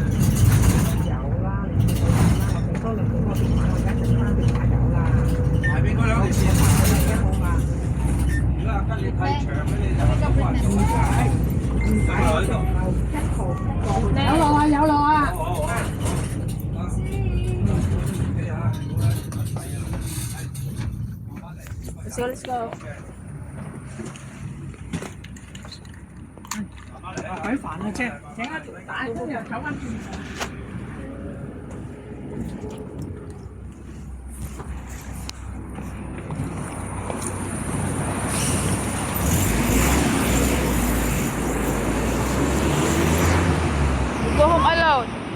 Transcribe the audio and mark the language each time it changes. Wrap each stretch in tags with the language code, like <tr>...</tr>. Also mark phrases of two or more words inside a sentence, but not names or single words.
<yue>有啦，你見到啦，我俾多2個電話，我而家整翻電話有啦。埋邊嗰兩條線啊！你而家好嘛？如果跟你太長咧，你就冇辦法。唔使喺度，1號過去。有路啊，有路啊！</yue> <en>Let's go。</en> <yue>鬼煩啊！請一條打工又走翻轉。</yue> <en>Go home alone.</en>